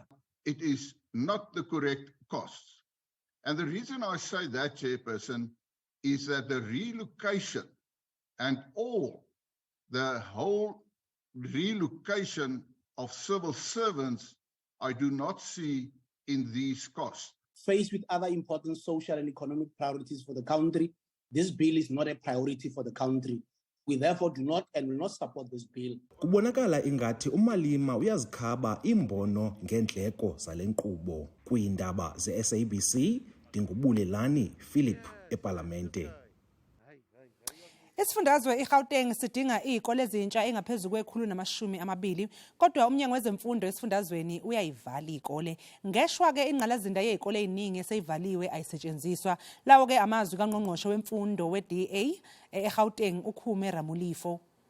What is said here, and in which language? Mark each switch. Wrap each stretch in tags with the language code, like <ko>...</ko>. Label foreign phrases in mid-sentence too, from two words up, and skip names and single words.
<en>It is not the correct costs. And the reason I say that, Chairperson, is that the relocation and the whole relocation of civil servants, I do not see in these costs. Faced with other important social and economic priorities for the country, this bill is not a priority for the country. We therefore do not and will not support this bill.</en> <xh>Kubonakala ingathi umalima uyazikhaba imbono ngendleko zale nkqubo. Kwiindaba ze-SABC, Dingubulelani Philip eParlamente.</xh> <zu>Isifundazwe iGauteng sidinga izikole ezintsha engaphezulu kwe120, kodwa umnyango wezemfundo esifundazweni uyayivala izikole. Ngeshwa ke ingqalazinda yezikole eziningi eseyivaliwe ayisetshenziswa. Lawo ke amazwi kaNgqongqoshe wemfundo weDA eGauteng uKhume Ramulifo.</zu>